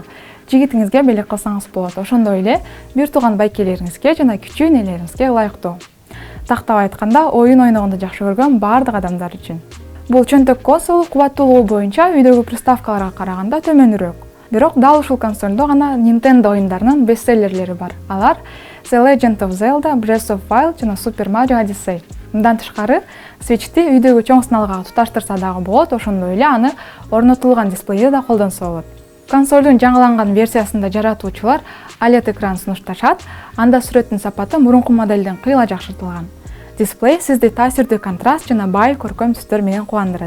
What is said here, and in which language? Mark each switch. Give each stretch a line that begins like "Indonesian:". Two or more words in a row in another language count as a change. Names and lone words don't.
Kyrgyz: Жигитиңизге белек кылсаңыз болот. Ошондой эле бир тууган байкелериңизге жана кичүү энелериңизге ылайыктуу. Тактап айтканда, оюн ойногонду жакшы көргөн бардык адамдар үчүн. Бул чөнтөк консол кубаттуулугу боюнча үйдөгү приставкаларга караганда төмөнүрөөк. Бирок дал ушул консолдо гана Nintendo оюндарынын бестселлерлери бар. Алар The Legend of Zelda, Breath of Wild жана Super Mario Odyssey. Мындан тышкары, Switch'ти үйдөгү чоң сыналгага туташтырса дагы болот, ошондой эле аны орнотулган дисплейди да колдонсо болот. Консолдун жаңыланган версиясында жаратуучулар OLED экран сунушташат, анда сүрөттүн сапаты мурунку моделден кыйла жакшыртылган. Дисплей сизди таасирдүү контраст жана бай көркөм түстөр менен кубандырат.